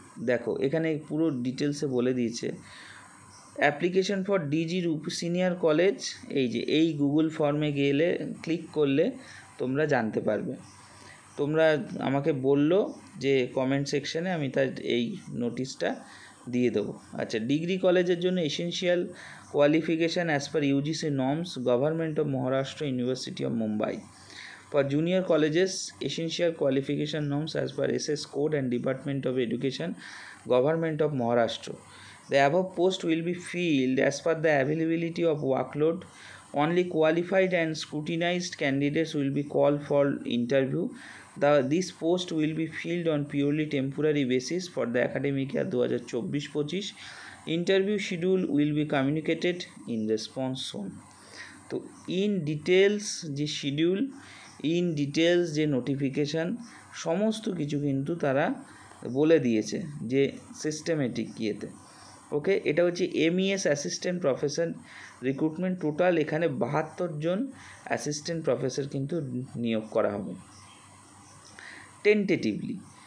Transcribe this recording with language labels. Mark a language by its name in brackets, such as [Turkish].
[Bangla] দেখো এখানে পুরো ডিটেলসে বলে দিয়েছে। Application for DG senior college, এই গুগল ফর্মে গেলে ক্লিক করলে তোমরা জানতে পারবে। তোমরা আমাকে বললো যে কমেন্ট সেকশানে, আমি তার এই নোটিশটা দিয়ে দেবো। আচ্ছা, ডিগ্রি কলেজের জন্য [English] Essential qualification as per UGC norms, government of Maharashtra, university of Mumbai. For junior colleges, essential qualification norms as per SS Code and Department of Education, Government of Maharashtra. The above post will be filled as per the availability of workload. Only qualified and scrutinized candidates will be called for interview. This post will be filled on purely temporary basis for the academic year 2024-25. Interview schedule will be communicated in response soon. [Bangla] তো in details যে schedule, in details যে notification, সমস্ত কিছু কিন্তু তারা বলে দিয়েছে যে সিস্টেমেটিক ইয়েতে। ওকে, এটা হচ্ছে MES assistant professor recruitment. Total এখানে 72 জন অ্যাসিস্ট্যান্ট প্রফেসর কিন্তু নিয়োগ করা হবে টেন্টেটিভলি।